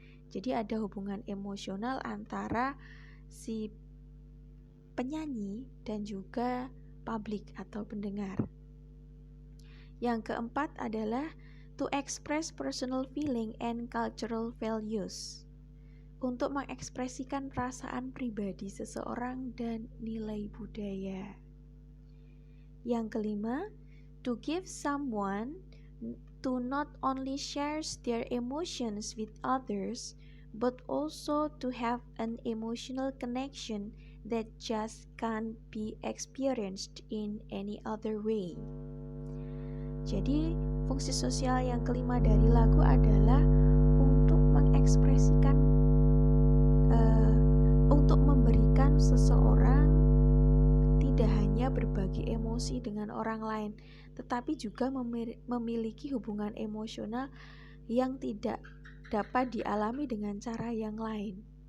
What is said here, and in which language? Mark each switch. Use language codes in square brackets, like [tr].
[id] Jadi ada hubungan emosional antara si penyanyi dan juga publik atau pendengar. Yang keempat adalah [en] to express personal feeling and cultural values, [id] untuk mengekspresikan perasaan pribadi seseorang dan nilai budaya. Yang kelima, [en] to give someone to not only shares their emotions with others, but also to have an emotional connection that just can't be experienced in any other way. [id] Jadi, fungsi sosial yang kelima dari lagu adalah untuk mengekspresikan, untuk memberikan seseorang tidak hanya berbagi emosi dengan orang lain, tetapi juga memiliki hubungan emosional yang tidak dapat dialami dengan cara yang lain.